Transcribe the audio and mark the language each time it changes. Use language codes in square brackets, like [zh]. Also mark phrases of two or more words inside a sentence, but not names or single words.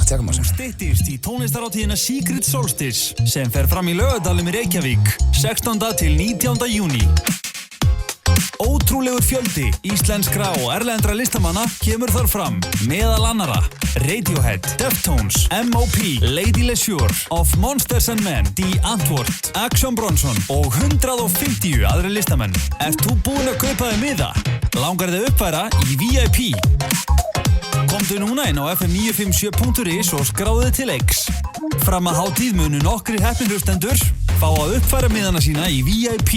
[is] Tjekkum á þessu. Styttist í tónlistarhátíðina Secret Solstice sem fer fram í Laugardalnum í Reykjavík 16. til 19. júní. Ótrúlegur fjöldi íslenskra og erlendra listamanna kemur þar fram. Meðal annara Radiohead, Deftones, M.O.P., Lady Leisure, Of Monsters and Men, The Antwoord, Action Bronson og 150 aðri listamenn. Ert þú búinn að kaupa þig miða? Langar þig uppfæra í VIP? Komdu núna inn á fm957.is og skráðu þig til leiks. Fram að hátíð munu nokkrir heppnihlustendur fá að uppfæra miðana sína í VIP.